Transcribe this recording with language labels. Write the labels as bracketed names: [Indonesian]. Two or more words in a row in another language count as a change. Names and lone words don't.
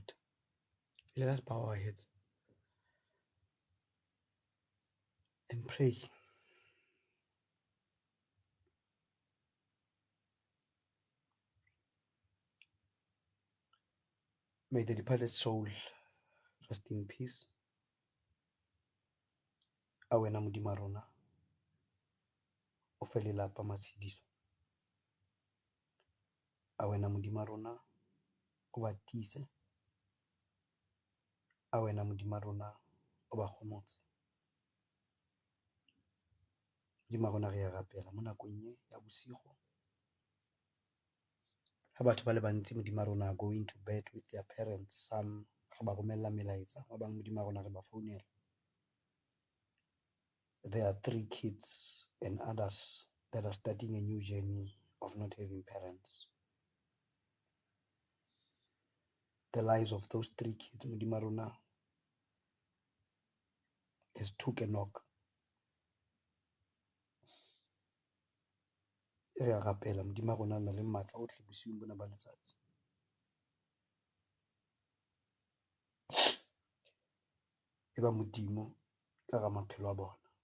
[English] Let us bow our heads and pray. May the departed soul rest in peace. [Tswana] Awena modimo rona o fe lelapa matshediso. Awena modimo rona o ba tiise. Awena modimo rona o ba gomotse. Modimo rona re a rapela mo nakong e ya bosigo. Ha batho ba le bantsi modimo rona [English] going to bed with their parents. [Tswana] Some re ba romella melaetsa, ba bang modimo rona re ba founela. [English] There are 3 kids and others that are starting a new journey of not having parents. The lives of those 3 kids, [Tswana] modimo rona, [English] has took a knock. [Tswana] Re a rapela modimo rona na le matla otlhe bosiung bona ba letsatsi. E ba modimo ka ga maphelo a bona.